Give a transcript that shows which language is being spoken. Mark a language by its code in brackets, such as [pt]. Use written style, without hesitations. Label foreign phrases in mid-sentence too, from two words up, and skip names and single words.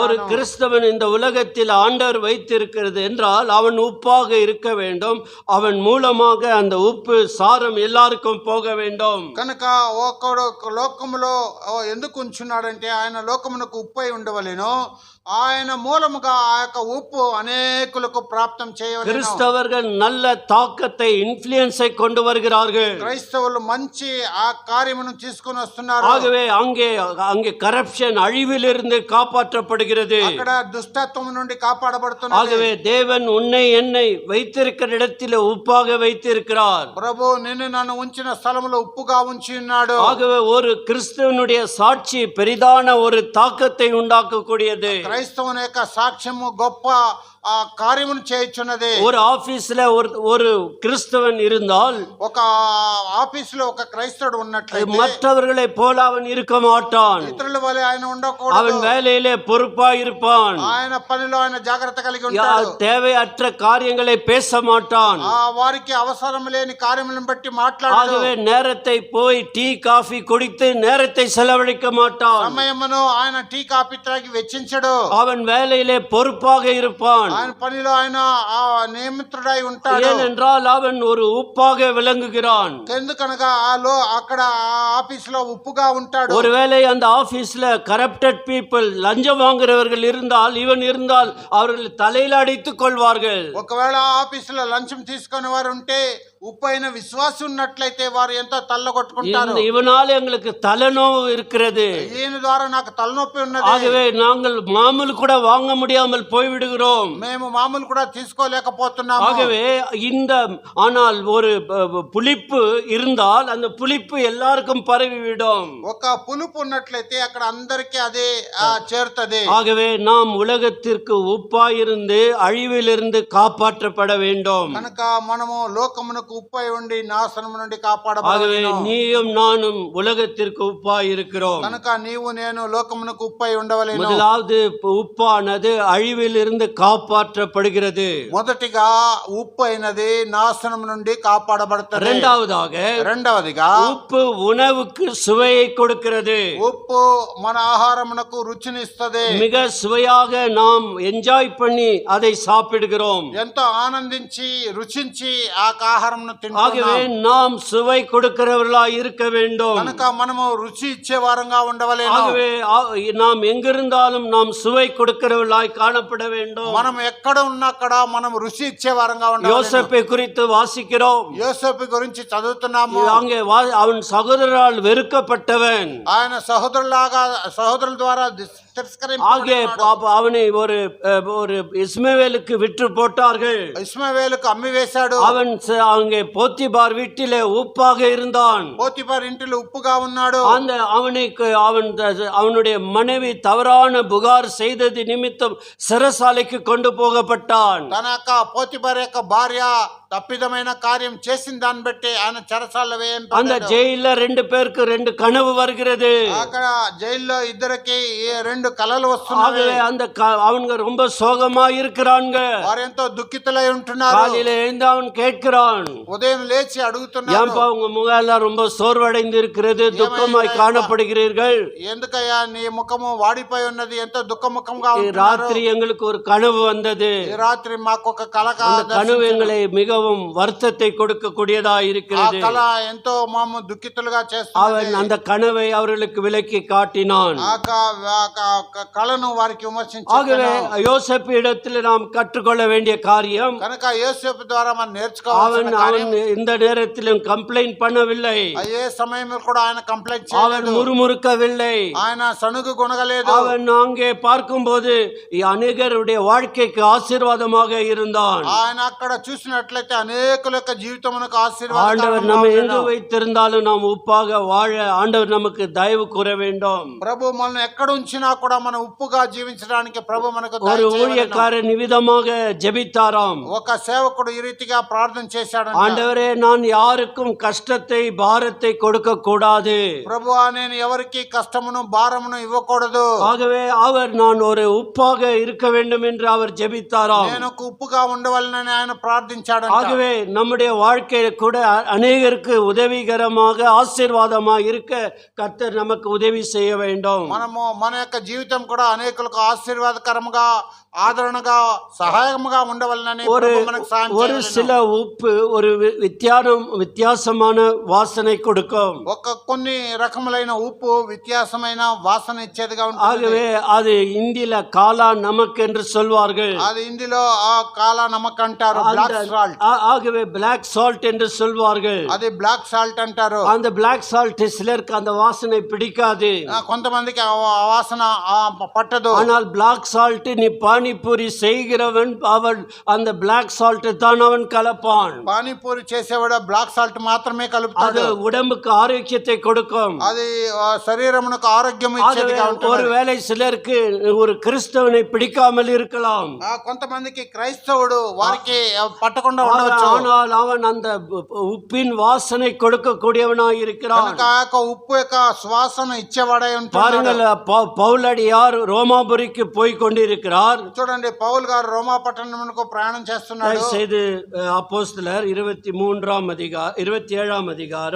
[ta] ஒரு கிறிஸ்தவன் இந்த உலகத்தில் ஆண்டவர் வைத்திருக்கிறது என்றால் அவன் உப்பாக இருக்க வேண்டும். அவன் மூலமாக அந்த உப்பு சாரம் எல்லாருக்கும் போக வேண்டும். [te] కనుక ఒకడు లోకములో ఎందుకు ఉంచున్నాడంటే ఆయన లోకమునకు ఉప్పు అయి ఉండవలెను. ఆయన మూలముగా ఆ యొక్క ఉప్పు అనేకులకు ప్రాప్తం చేయవలెను. [ta] கிறிஸ்தவர்கள் நல்ல தாக்கத்தை, இன்ஃப்ளூயன்ஸை கொண்டு வருகிறார்கள். [te] క్రైస్తవులు మంచి ఆ కార్యమును తీసుకొని వస్తున్నారు. [ta] ஆகவே அங்கே கரப்ஷன் அழிவிலிருந்து காப்பாற்றப்படுகிறது. [te] అక్కడ దుష్టత్వం నుండి కాపాడబడుతున్నారు. [ta] ஆகவே தேவன் உன்னை என்னை வைத்திருக்கிற இடத்தில் உப்பாக வைத்திருக்கிறார். [te] ప్రభు నిన్ను నన్ను ఉంచిన స్థలములో ఉప్పుగా ఉంచి ఉన్నాడు. [ta] ஆகவே ஒரு கிறிஸ்தவனுடைய சாட்சி பெரிதான ஒரு தாக்கத்தை உண்டாக்கக்கூடியது. [te] క్రైస్తవుని యొక్క సాక్ష్యము గొప్ప కార్యమును చేయుచున్నది. [ta] ஒரு ஆபீஸ்ல ஒரு கிறிஸ்தவன் இருந்தால், [te] ఒక ఆఫీసులో ఒక క్రైస్తవుడు ఉన్నట్లయితే [ta] மற்றவர்களை போல அவன் இருக்க மாட்டான். [te] ఇతరుల వలె ఆయన ఉండకూడదు. [ta] அவன் வேலையிலே பொறுப்பாய் இருப்பான். [te] ఆయన పనిలో ఆయన జాగ్రత్త కలిగి ఉంటాడు. [ta] தேவையற்ற காரியங்களை பேச மாட்டான். [te] వారికి అవసరం లేని కార్యములను బట్టి మాట్లాడాడు. [ta] ஆகவே நேரத்தை போய் டீ காஃபி குடித்து நேரத்தை செலவழிக்க மாட்டான். [te] సమయమును ఆయన టీ కాఫీ త్రాగి వెచ్చించడు. [ta] அவன் வேலையிலே பொறுப்பாக இருப்பான். [te] ఆయన పనిలో ఆయన నియమితుడై ఉంటాడు. [ta] ஏனென்றால் அவன் ஒரு உப்பாக விளங்குகிறான். [te] ఎందుకనగా అక్కడ ఆఫీసులో ఉప్పుగా ఉంటాడు. [ta] ஒருவேளை அந்த ஆபீஸ்ல [en] corrupted people, [ta] லஞ்சம் வாங்குறவர்கள் இருந்தால், இவன் இருந்தால் அவர்கள் தலையில அடித்துக் கொள்வார்கள். [te] ఒకవేళ ఆఫీసులో లంచం తీసుకునే వారు ఉంటే, ఉప్పైన విశ్వాసం ఉన్నట్లయితే వారు ఎంతో తల్లగొట్టుకుంటారు. [ta] இவனால எங்களுக்கு தலைநோவு இருக்கிறது, [te] ఈయన ద్వారా నాకు తలనొప్పి ఉన్నది. [ta] ஆகவே நாங்கள் மாமூல் கூட வாங்க முடியாமல் போய்விடுகிறோம். [te] మేము మామూలు కూడా తీసుకోలేకపోతున్నాము. [ta] ஆகவே ஆனால் ஒரு புளிப்பு இருந்தால் அந்த புளிப்பு எல்லாருக்கும் பரவிவிடும். [te] ఒక పులుపు ఉన్నట్లయితే అక్కడ అందరికీ అదే చేరుతుంది. [ta] ஆகவே நாம் உலகத்திற்கு உப்பாயிருந்து அழிவிலிருந்து காப்பாற்றப்பட வேண்டும். [te] కనుక మనము లోకమునకు ఉప్పై ఉండి నాశనం నుండి [ta] ஆகவே [te] కాపాడబడవలెను. [ta] நீயும் நானும் உலகத்திற்கு உப்பாய் இருக்கிறோம். [te] కనుక నీవు నేను లోకమునకు ఉప్పై ఉండవలెను. [ta] முதலாவது உப்பானது அழிவிலிருந்து காப்பாற்றப்படுகிறது. [te] మొదటిగా ఉప్పు అయినది నాశనం నుండి కాపాడబడుతుంది. [ta] రెండవదిగా உப்பு உணவுக்கு சுவையை கொடுக்கிறது. [te] ఉప్పు మన ఆహారమునకు రుచినిస్తది. [ta] மிக சுவையாக நாம் என்ஜாய் பண்ணி அதை சாப்பிடுகிறோம். [te] ఎంతో ఆనందించి రుచించి ఆ ఆహారమును [ta] ஆகவே [te] తింటున్నాం. [ta] நாம் சுவை கொடுக்கிறவர்களாய் இருக்க வேண்டும். [te] కనుక మనము రుచి ఇచ్చే వారంగా ఉండవలెను. [ta] ஆகவே நாம் எங்கிருந்தாலும் நாம் சுவை கொடுக்கிறவர்களாய் காணப்பட வேண்டும். [te] మనం ఎక్కడ ఉన్నా అక్కడ మనం రుచి ఇచ్చే వారంగా ఉండవలెను. [ta] யோசேப்பை குறித்து வாசிக்கிறோம். [te] యోసేపు గురించి చదువుతున్నాము. [ta] அங்கே அவன் சகோதரரால் வெறுக்கப்பட்டவன். [te] ఆయన సహోదరుల ద్వారా [ta] ஆகிய அவனை ஒரு இஸ்மவேலுக்கு விற்று போட்டார்கள். [te] ఇష్మాయేలుకు అమ్మి వేశాడు. [ta] அவன் அங்கே போத்திபார் வீட்டிலே உப்பாக இருந்தான். [te] పోతిఫర్ ఇంటిలో ఉప్పుగా ఉన్నాడు. [ta] அந்த அவனுடைய மனைவி தவறான புகார் செய்தது நிமித்தம் சிறைசாலைக்கு கொண்டு போகப்பட்டான். [te] తన యొక్క పోతిఫర్ యొక్క భార్య తప్పిదమైన కార్యం చేసిన దాన్ని బట్టి ఆయన చెరసాలలో [ta] அந்த జైల్లో 2 பேருக்கு 2 கனவு வருகிறது. [te] అక్కడ జైల్లో ఇద్దరికి 2 కలలు వస్తున్నాయి. [ta] அந்த அவங்க ரொம்ப சோகமா இருக்கிறாங்க. [te] వారు ఎంతో దుఃఖితులై ఉంటున్నారు. [ta] காலையில எழுந்து அவன் கேட்கிறான், [te] ఉదయం లేచి అడుగుతున్నాడు, [ta] ஏன்பா உங்க முகம் எல்லாம் ரொம்ப சோர்வடைந்து இருக்கிறது, துக்கமாய் காணப்படுகிறீர்கள்? [te] ఎందుకయ్యా నీ ముఖము వాడిపోయి ఉన్నది, ఎంతో దుఃఖముఖంగా ఉంది. [ta] ராத்திரி எங்களுக்கு ஒரு கனவு வந்தது. [te] ఈ రాత్రి మాకు ఒక కల [ta] கனவு எங்களை மிகவும் வருத்தத்தை கொடுக்க கூடியதா இருக்கிறது. [te] కల ఎంతో మాము దుఃఖితులుగా చేస్తుంది. [ta] அவன் அந்த கனவை அவர்களுக்கு விளக்கி காட்டினான். [te] కళను వారికి విమర్శించాడు. [ta] ஆகவே யோசேப்பு இடத்தில் நாம் கற்றுக்கொள்ள வேண்டிய காரியம், [te] కనుక యోసేపు ద్వారా మనం నేర్చుకోవాల్సిన [ta] அவன் இந்த நேரத்திலும் கம்ப்ளைண்ட் பண்ணவில்லை. [te] ఏ సమయంలో కూడా ఆయన కంప్లైంట్ [ta] அவன் [te] చేయలేదు, [ta] முறுமுறுக்கவில்லை, [te] ఆయన సణుగు కొనగలేదు. [ta] அவன் அங்கே பார்க்கும்போது அநேகருடைய வாழ்க்கைக்கு ஆசீர்வாதமாக இருந்தான். [te] ఆయన అక్కడ చూసినట్లయితే అనేకుల యొక్క జీవితమునకు [ta] ஆண்டவர் [te] ఆశీర్వాదం. [ta] நம்ம எங்கு வைத்திருந்தாலும் நாம் உப்பாக வாழ ஆண்டவர் நமக்கு தயவு கூற வேண்டும். [te] ప్రభు మనల్ని ఎక్కడ ఉంచినా కూడా మనం ఉప్పుగా జీవించడానికి ప్రభు మనకు [ta] ஒரு [te] దయ చేయవలెను. [ta] ஊழியக்காரர் நிவிதமாக ஜெபித்தாராம், [te] ఒక సేవకుడు ఈ రీతిగా ప్రార్థన చేశాడు. [ta] ஆண்டவரே நான் யாருக்கும் கஷ்டத்தை பாரத்தை கொடுக்க கூடாது. [te] ప్రభువా నేను ఎవరికి కష్టమును భారమును ఇవ్వకూడదు. [ta] ஆகவே நான் ஒரு உப்பாக இருக்க வேண்டும் என்று அவர் ஜெபித்தாராம். [te] నేను ఒక ఉప్పుగా ఉండవలనని ఆయన ప్రార్థించాడు. [ta] ஆகவே நம்முடைய வாழ்க்கையில கூட அநேகருக்கு உதவிகரமாக ஆசீர்வாதமாக இருக்க கர்த்தர் நமக்கு உதவி செய்ய வேண்டும். [te] మనము మన యొక్క జీవితం కూడా అనేకులకు ఆశీర్వాదకరముగా ఆదరణగా సహాయముగా ఉండవలనని ప్రభు మనకు సహాయం [ta] ஒரு [te] చేయవలెను. [ta] சில உப்பு ஒரு வித்தியாசமான வாசனை கொடுக்கும். [te] కొన్ని రకములైన ఉప్పు వ్యత్యాసమైన వాసన ఇచ్చేదిగా ఉంటుంది. [ta] ஆகவே அது இந்தியில [hi] काला नमक [ta] என்று சொல்வார்கள். [te] అది హిందీలో ఆ [hi] काला नमक [te] అంటారు, [en] black salt. [ta] ஆகவே [en] black salt [ta] என்று சொல்வார்கள். [te] అది [en] black salt [te] అంటారు. [ta] அந்த [en] black salt [ta] சிலருக்கு அந்த வாசனை பிடிக்காது. [te] కొంతమందికి ఆ వాసన పట్టదు. [ta] ஆனால் [en] black salt [ta] நீ பானிபூரி செய்கிறவன் அவன் அந்த [en] black salt [ta] தான் அவன் கலப்பான். [te] పానీపూరి చేసేవాడు [en] black salt [te] మాత్రమే కలుపుతాడు. [ta] அது உடம்புக்கு ஆரோக்கியத்தை கொடுக்கும். [te] అది శరీరమునకు ఆరోగ్యం ఇచ్చేదిగా ఉంటుంది. [ta] ஒருவேளை சிலருக்கு ஒரு கிறிஸ்தவனை பிடிக்காமல் இருக்கலாம். [te] కొంతమందికి క్రైస్తవుడు వారికి పట్టకుండా ఉండవచ్చు. [ta] ஆனால் அவன் அந்த உப்பின் வாசனை கொடுக்கக்கூடியவனாய் இருக்கிறான். [te] కనుక ఆ యొక్క ఉప్పు యొక్క సువాసన ఇచ్చేవాడై ఉంటాడు. [ta] பாருங்கள், பவுலடியார் ரோமாபுரிக்கு போய் கொண்டிருக்கிறார். [te] చూడండి, పౌలు గారు రోమా పట్టణమునకు ప్రయాణం చేస్తున్నాడు. [ta] செய்து அப்போஸ்தலர் 27ஆம் அதிகாரம்